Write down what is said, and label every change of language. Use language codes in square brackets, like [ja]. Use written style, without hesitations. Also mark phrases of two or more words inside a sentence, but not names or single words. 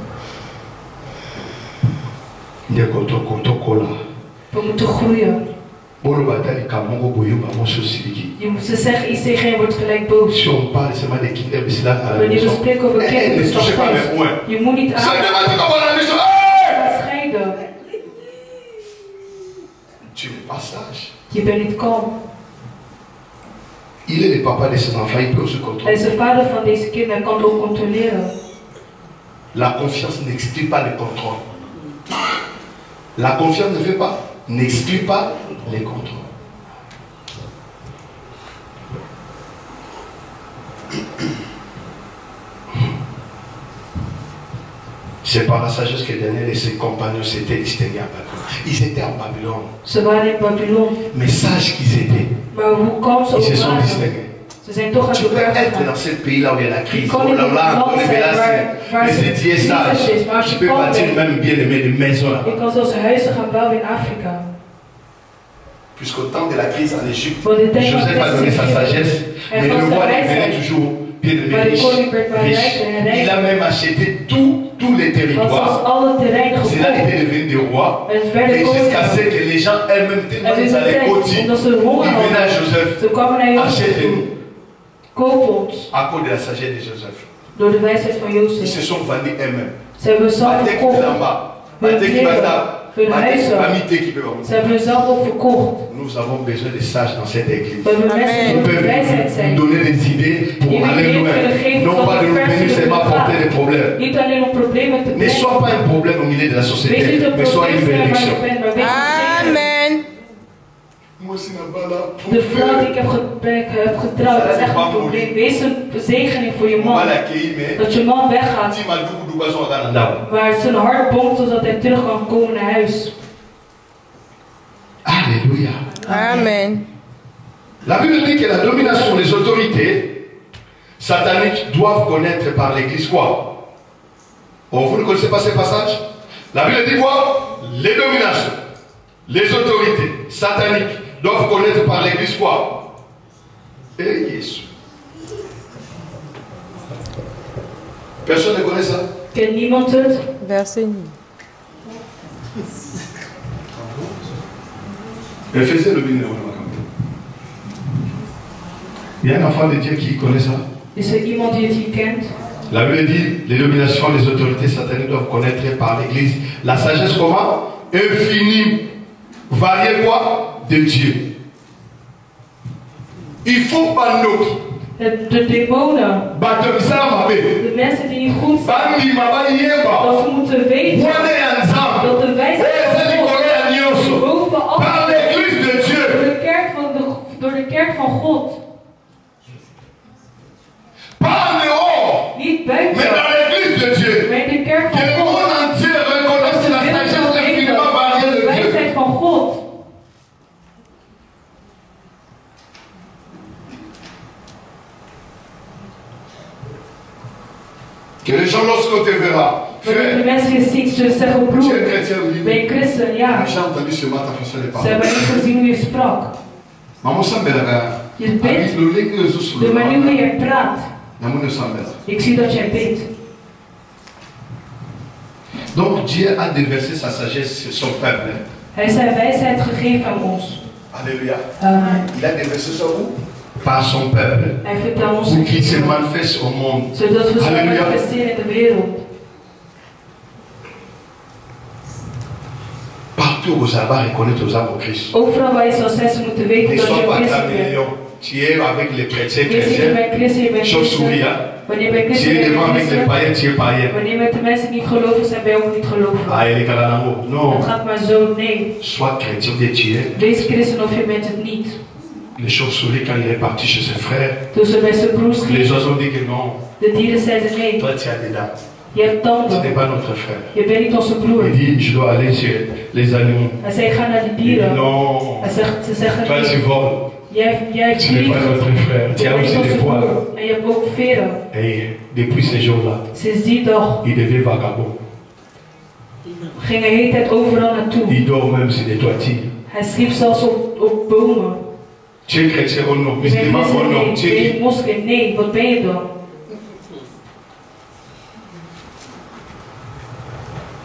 [nl] We moeten groeien. Ze zeggen iets tegen je wordt gelijk boos. [fr] Si on parle seulement de kinderen, c'est là à la [nl] Wanneer we [fr] maison. [nl] spreken over kinderen, [fr] Ne touchez pas mes poings. [nl] je moet niet aan scheiden. [fr] Tu n'es pas sage. [nl] Je bent niet kalm. [fr] Il est le papa de ses enfants, il peut se [nl] Hij [fr] contrôler. [nl] is de vader van deze kinderen, hij kan het ook controleren. [fr] La confiance n'exclut pas le contrôle. La confiance ne fait pas, n'exclut pas les contrôles. C'est par la sagesse que Daniel et ses compagnons s'étaient distingués à Babylone. Ils étaient en Babylone. [nl] Ze waren in Babylon. [fr] Mais sages qu'ils étaient, [nl] Maar hoe kalm ze [fr] ils se [nl] ook [fr] sont [nl] waren, [fr] distingués. [nl] ze zijn toch aan [fr] Tu [nl] de [fr] peux [nl] berg [fr] être [nl] gegaan. [fr] dans ce pays-là où il y a la crise. Quand Oh il là est là, dans on est c'est là, [nl] waar [fr] mais si tu es sage, [nl] crisis is, maar als [fr] tu [nl] je [fr] peux [nl] kalm [fr] bâtir [nl] bent, [fr] même bien aimé des maisons là. [nl] je kan zelfs huizen gaan bouwen in Afrika. [fr] Puisqu'au temps de la crise en Égypte, [nl] Voor de tijd van [fr] Joseph a donné sa sagesse, mais le roi devenait toujours bien aimé [nl] Maar de [fr] riche. [nl] koning werd maar rijker en [fr] Il a [nl] rijker. [fr] même acheté tous les [nl] Want zelfs [fr] territoires. [nl] alle terreinen [fr] C'est là qu'il [nl] gekocht. [fr] était devenu des rois. [nl] En ze werden [fr] Et jusqu'à ce [nl] koning. [fr] que les gens eux-mêmes, tellement [nl] En [fr] ils [nl] in de [fr] allaient [nl] tijd, [fr] côtier, [nl] omdat ze [fr] ils [nl] honger [fr] venaient à [nl] hadden, [fr] Joseph. [nl] ze kwamen naar Jozef [fr] Achète-nous. [nl] toe. Koop ons. [fr] À cause de la sagesse de Joseph. [nl] Door de wijsheid van [fr] Ils se [nl] Jozef. [fr] sont vendus eux-mêmes. [nl] Ze hebben zelf [fr] Batek qui est [nl] verkocht. [fr] là-bas. [nl] Hun [fr] Batek qui va [nl] kleren, [fr] là. [nl] hun [fr] Batek [nl] huizen. [fr] Mamité qui peut [nl] Ze hebben zelf ook verkocht. [fr] Nous avons besoin de sages dans cette église. [nl] We hebben mensen [fr] Ils [nl] die op de [fr] peuvent [nl] wijsheid [fr] nous [nl] zijn. [fr] donner des idées pour [nl] Die [fr] aller [nl] idées [fr] loin. [nl] kunnen geven [fr] Non [nl] tot [fr] pas de [nl] we [fr] nous [nl] ver [fr] venir [nl] zullen [fr] seulement [nl] gaan. [fr] apporter des problèmes. [nl] Niet alleen om problemen te [fr] Ne [nl] brengen. [fr] sois pas un problème au milieu de la [nl] Wees niet [fr] société, [nl] een [fr] mais sois une [nl] probleem waar [fr] bénédiction. [nl] je bent, maar wees een zegen. [fr] Amen. Moi aussi, là-bas, là, pour [nl] De vrouw die [fr] faire. [nl] ik heb getrouwd, dat is echt een probleem. Wees een zegening voor je [fr] On va [nl] man. [fr] l'accueillir, mais [nl] Dat je man weggaat, [fr] si Madou Doubason a un down. [nl] maar zijn hart bonkt zodat hij terug kan komen naar huis. [fr] Alléluia. Amen. La Bible dit que la domination des autorités sataniques doivent connaître par l'Église quoi? Oh, vous ne connaissez pas ce passage? La Bible dit quoi? Les dominations, les autorités sataniques doivent connaître par l'Église quoi? Et Jésus. Personne ne connaît ça? [nl] Kent niemand het? [fr] Verset 9. Éphésiens le béni. Il y a un enfant de Dieu qui connaît ça? [nl] Is er iemand die het hier kent? [fr] La Bible dit, les dominations, les autorités sataniques doivent connaître par l'Église la sagesse comment? Infinie, variée quoi? De Dieu. Il faut pas nous. [nl] De demonen, de mensen die niet goed zijn, dat ze moeten weten dat de wijsheid van God boven alles door de kerk van God. Niet buiten, maar in de kerk van God. Dat ze willen weten de wijsheid van God. [fr] Que les gens lorsqu'on te verra, [nl] Wanneer de [fr] frère, [nl] mensen je ziet, zullen zeggen, [fr] tu es [nl] broer, [fr] chrétien, oui. [nl] ben je christen? Ja. [fr] J'ai entendu ce matin ta façon de [nl] Ze [fr] parler. [nl] hebben niet gezien hoe je sprak. [fr] Maman s'embellera. [nl] Je bidt, [fr] Le lait que je [nl] de manier hoe je praat. [fr] Maman ne s'embelle. [nl] Ik zie dat jij bidt. [fr] Donc Dieu a déversé sa sagesse sur son peuple. [nl] Hij is zijn wijsheid gegeven aan ons. [fr] Alléluia. Amen. Il a déversé sur vous par son peuple. [nl] Hij vertelt ons [fr] Pour qu'il se manifeste au monde. [nl] zodat we zullen Halleluja. manifesteren in de wereld. [fr] Partout où ça va reconnaître aux âmes au Christ. [nl] Overal waar je zal zijn, ze moeten weten [fr] Ne [nl] dat je [fr] sois [nl] een [fr] pas [nl] christen bent. [fr] caméléon. Tu es avec les chrétiens [nl] Je ziet je bent christen, je bent [fr] Chauve-souris, [nl] christen. [fr] hein. [nl] Wanneer je bent [fr] Tu [nl] christen, [fr] es [nl] ben je [fr] devant avec les [nl] christen. [fr] païens, tu es païen. [nl] Wanneer met de mensen niet geloven zijn, ben je ook niet gelovig. [fr] Ah, il est calanamo. Non. [nl] Het gaat maar zo, nee. [fr] Sois chrétien ou tu es. [nl] Wees christen of je bent het niet. [fr] Les chauves-souris, quand il est parti chez ses frères, [nl] Toen ze bij zijn broers [fr] les [nl] gingen, [fr] gens ont dit que non. [nl] de dieren zeiden nee. [fr] Toi, tu as des dents. [nl] Je hebt [fr] Tu n'es [nl] tanden. [fr] pas notre frère. [nl] Je bent niet onze broer. [fr] Il dit, je dois aller chez les animaux. [nl] Hij zei, ga naar de [fr] Il dit, [nl] dieren. [fr] non. [nl] Hij zegt, ze zeggen [fr] Toi, tu [nl] nee. [fr] voles. [nl] Jij [fr] Tu n'es [nl] vliegt. [fr] pas notre frère. Tu [nl] Je [fr] as [nl] bent [fr] aussi [nl] niet [fr] des [nl] onze [fr] poils. [nl] broer. En je hebt ook veren. [fr] Et depuis ces jours-là, [nl] Sinds die dag [fr] il devient vagabond. [nl] ging hij de hele tijd overal naartoe. [fr] Il dort même sur des toitures. [nl] Hij sliep zelfs op bomen. [fr] Tu es chrétien ou non? [nl] Je bent [fr] Musulman [nl] christen? [fr] ou non? [nl] Nee. [fr] Tu [nl] Ben [fr] es [nl] je [fr] qui? [nl] moslim? Nee. Wat ben je dan?